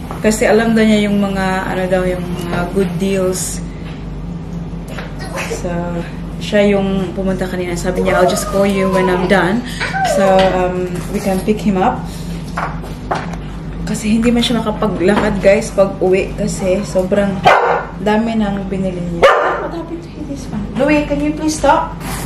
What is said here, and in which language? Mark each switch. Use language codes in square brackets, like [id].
[tl] Kasi alam daw niya yung mga, yung mga good deals. So, siya yung pumunta kanina. Sabi niya, [en] I'll just call you when I'm done. So, we can pick him up. [tl] Kasi hindi man siya makapaglakad, guys, pag uwi. Kasi sobrang dami nang binili niya. [en] What happened to this one? Louie, can you please stop?